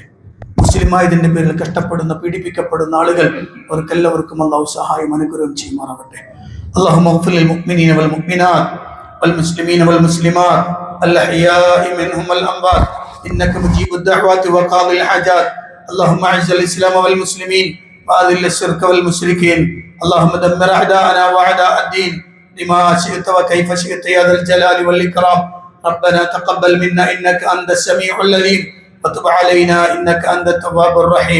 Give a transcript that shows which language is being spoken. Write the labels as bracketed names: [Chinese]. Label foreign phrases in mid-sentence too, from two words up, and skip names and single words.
[Malayalam] മുസ്ലിമായതിന്റെ പേരിൽ കഷ്ടപ്പെടുന്ന പീഡിപ്പിക്കപ്പെടുന്ന ആളുകൾ അവർക്കെല്ലാവർക്കും അള്ളാഹു സഹായം അനുഗ്രഹം ചെയ്യുമാറാവട്ടെ. [Arabic] اللهم اغفر للمؤمنين والمؤمنات والمسلمين والمسلمات الأحياء منهم والأموات إنك مجيب الدعوات وقاضي الحاجات. اللهم اعز الاسلام والمسلمين واذل الشرك والمشركين. اللهم دمر اعداءنا واعداء الدين بما شئت وكيف شئت يا ذا الجلال والاكرام. ربنا تقبل منا انك انت السميع العليم وتب علينا انك انت التواب الرحيم.